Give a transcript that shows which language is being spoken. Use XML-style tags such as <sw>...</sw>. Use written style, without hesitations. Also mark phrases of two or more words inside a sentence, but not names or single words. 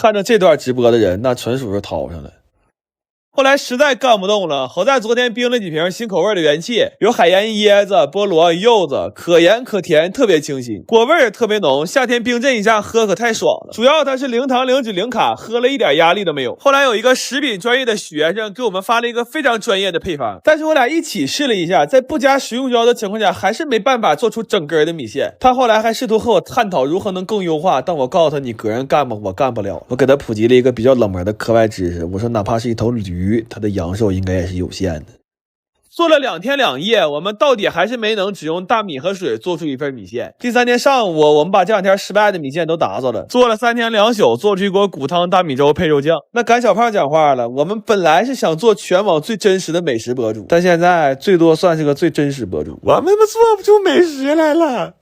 <zh>看着這段直播的人，那純屬是掏上了。後來實在幹不動了，好在昨天冰了幾瓶新口味的元氣，有海鹽椰子、菠蘿、柚子，可鹽可甜，特別清新，果味也特別濃。夏天冰鎮一下喝可太爽了。主要它是0糖0脂0卡，喝了一點壓力都沒有。後來有一個食品專業的學生給我們發了一個非常專業的配方，但是我倆一起試了一下，在不加食用膠的情況下，還是沒辦法做出整根的米線。他後來還試圖和我探討如何能更優化，但我告訴他，你個人幹吧，我幹不了。我給他普及了一個比較冷門的課外知識，我說哪怕是一頭驢，它的陽壽應該也是有限的。做了2天2夜，我們到底還是沒能只用大米和水做出一份米線。第3天上午，我們把这2天失敗的米線都打掃了，做了3天2宿，做出一鍋骨湯大米粥配肉醬。那赶小胖講話了，我們本來是想做全網最真實的美食博主，但現在最多算是個最真實博主，我們做不出美食來了。</zh>